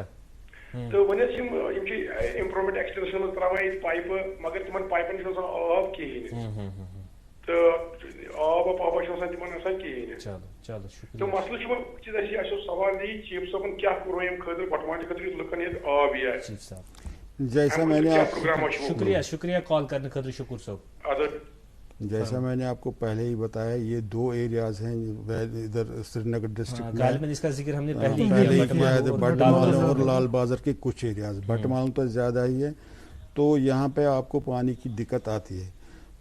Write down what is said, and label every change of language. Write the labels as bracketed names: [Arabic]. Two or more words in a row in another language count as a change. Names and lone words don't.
[Kashmiri] تہٕ وۄنۍ حظ یِم چھِ امپرومنٹ ایکسٹینشن منٛز تراوان ییٚتہِ پایپہٕ, مگر تِمن پایپن چھُنہٕ آسان آب کِہیٖنۍ, تہٕ آبا چھُنہٕ آسان تِمن آسان کِہیٖنۍ. تہٕ مسلہٕ چھُ وۄنۍ اَسہِ اوس سوال یی چیف صٲبن کیٛاہ کوٚرو ییٚمہِ خٲطرٕ بٹمالہِ خٲطرٕ یُتھ لُکن ییٚتہِ آب یی. [Urdu] جیسا میں نے شکریہ کال کرنے خاطر شکر صاحب. جیسا میں نے آپ کو پہلے ہی بتایا یہ 2 ایریاز ہیں ادھر سری نگر ڈسٹرکٹ میں, اس کا ذکر ہم نے پہلے ہی کیا ہے, بٹمالو اور لال بازار کے کچھ ایریاز. بٹمالو تو زیادہ ہی ہے, تو یہاں پہ آپ کو پانی کی دقت آتی ہے.